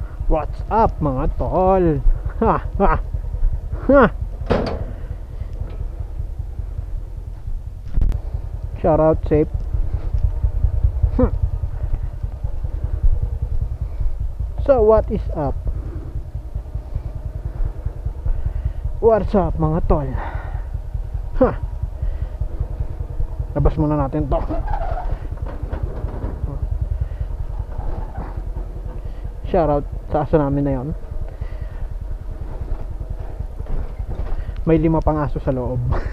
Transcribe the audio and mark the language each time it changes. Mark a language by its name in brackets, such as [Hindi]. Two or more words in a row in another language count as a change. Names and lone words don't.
[English] What's up [Filipino] mga tol? [English] Ha ha ha. Shout out safe. So what is up? What's up [Filipino] mga tol? Ha. Labas muna natin to. [English] Shout out [Filipino] sa aso namin na yon. May 5 pang aso sa loob.